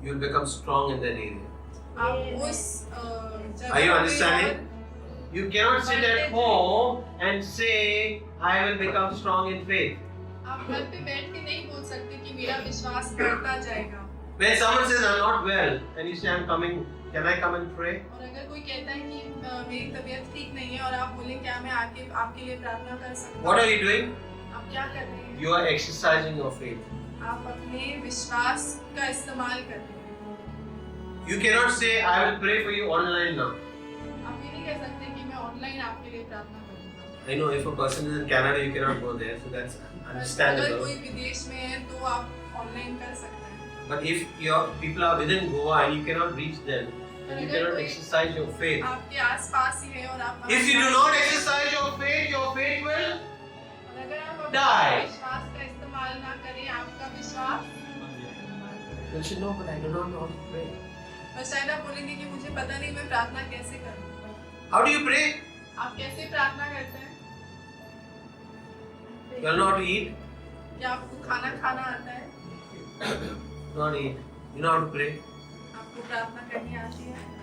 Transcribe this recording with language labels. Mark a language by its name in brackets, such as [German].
[English] you will become strong in that area. [Hindi] आप उस [English] Are you understanding? You cannot sit at home and say, I will become strong in faith. [Hindi] आप घर पे बैठ के नहीं बोल सकते कि मेरा विश्वास बढ़ता जाएगा। [English] When someone says, I'm not well, and you say, I'm coming, can I come and pray? [Hindi] और अगर कोई कहता है कि मेरी तबीयत ठीक नहीं है और आप बोले क्या मैं आके आपके लिए प्रार्थना कर सकता हूँ? [English] What are you doing? [Hindi] आप क्या कर रहे हैं? [English] You are exercising your faith. [Hindi] आप अपने विश्वास का इस्तेमाल कर रहे हैं। [English] You cannot say, I will pray for you online now. [Hindi] आप ये नहीं कह सकते कि मैं ऑनलाइन आपके लिए प्रार्थना करूँगा। [English] I know if a person is in Canada, you cannot go there, so that's [Hindi] अगर [English] understandable. [Hindi] कोई विदेश में है तो आप ऑनलाइन कर सकते हैं। [English] But if your people are within Goa and you cannot reach them, and you cannot exercise your faith, [Hindi] आपके आसपास ही है और आप [English] if you do not exercise your faith will [Hindi] और अगर आप अपने [English] die. [Hindi] विश्वास का इस्तेमाल ना करें, आपका विश्वास [English] You should know, but I do not know how to pray. [Hindi] बस शायद आप बोलेंगे कि मुझे पता नहीं मैं प्रार्थना कैसे करूं। [English] How do you pray? [Hindi] आप कैसे प्रार्थना करते हैं? [English] You don't know how to eat? [Hindi] क्या आपको खाना खाना आता है? [English] Not eat. You know how to pray? [Hindi] आपको प्रार्थना करनी आती है?